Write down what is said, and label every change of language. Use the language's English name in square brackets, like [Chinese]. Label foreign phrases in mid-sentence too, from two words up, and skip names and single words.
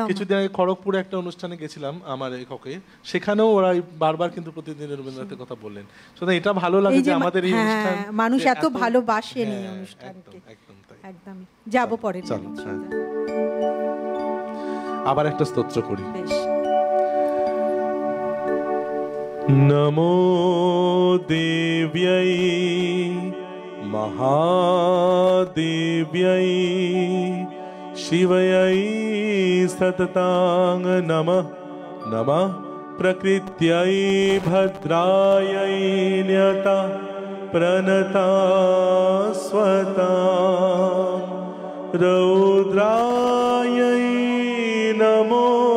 [Bangla] কিছুদিন আগে খড়গপুরে একটা অনুষ্ঠানে গেছিলাম আমার এককে, সেখানেও ওরা বারবার কিন্তু প্রতিদিনের রবীন্দ্রনাথের কথা বললেন। সুতরাং এটা ভালো লাগে যে আমাদের এই অনুষ্ঠান মানুষ এত ভালোবাসেন এই অনুষ্ঠানকে। একদমই। যাব পরের গানে। আবার একটা স্তোত্র করি। [Sanskrit] নমো দেব্যাই মহাদেব্যাই শিবাयै সততাং নমঃ নমঃ প্রকৃত্যাই ভদ্রাयै ন্যতা প্রণতা স্বতাম রৌদ্রাयै নমো